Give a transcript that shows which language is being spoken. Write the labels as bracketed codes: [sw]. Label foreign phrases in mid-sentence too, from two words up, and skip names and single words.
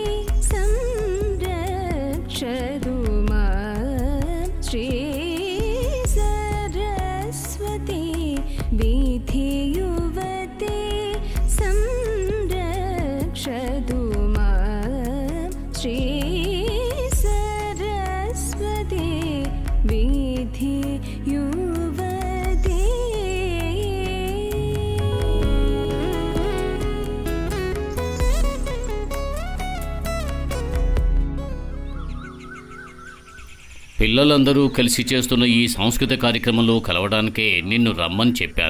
[sa] संरक्षतु मां श्री सरस्वती विधि युवती संरक्षतु मां श्री सरस्वती विधि युवती [te] పిల్లలందరూ కలిసి చేస్తున్న ఈ సాంస్కృతిక కార్యక్రమంలో కలవడానికే నిన్ను రమ్మని చెప్పాను.